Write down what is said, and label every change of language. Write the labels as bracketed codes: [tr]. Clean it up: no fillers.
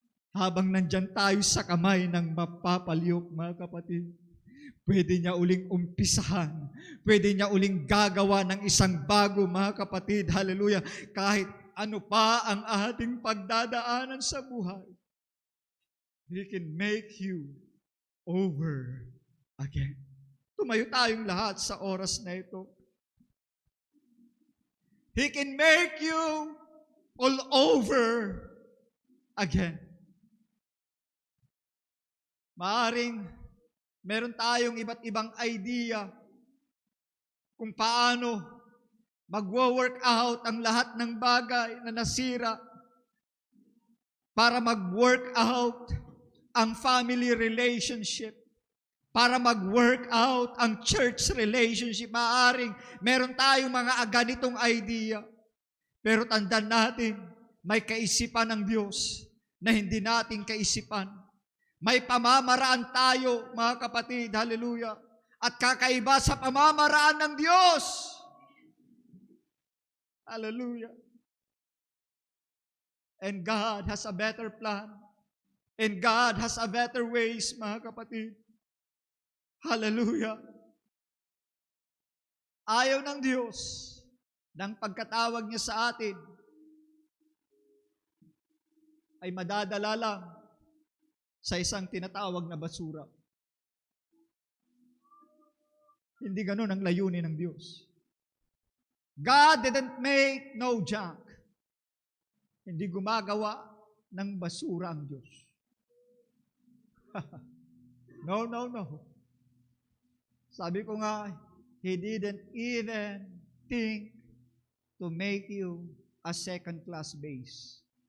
[tl] habang nandyan tayo sa kamay ng mapapalyok, mga kapatid, pwede niya uling umpisahan, pwede niya uling gagawa ng isang bago, mga kapatid, hallelujah, kahit ano pa ang ating pagdadaanan sa buhay, [en] He can make you over again. [tl] Tumayo tayong lahat sa oras na ito. [en] He can make you all over again. [tl] Maaring meron tayong iba't ibang idea kung paano magwo-work out ang lahat ng bagay na nasira para mag-work out ang family relationship, para mag-work out ang church relationship. Maaring meron tayong mga ganitong idea. Pero tandaan natin, may kaisipan ng Diyos na hindi natin kaisipan. May pamamaraan tayo, mga kapatid, hallelujah, at kakaiba sa pamamaraan ng Diyos. Hallelujah. [en] And God has a better plan. And God has a better ways, [tl] mga kapatid. [en] Hallelujah. [tl] Ayaw ng Diyos ng pagkatawag niya sa atin ay madadala lang sa isang tinatawag na basura. Hindi ganun ang layunin ng Diyos. [en] God didn't make no junk. [tl] Hindi gumagawa ng basura ang Diyos. [en] No. [tl] Sabi ko nga, [en] He didn't even think to make you a second-class base.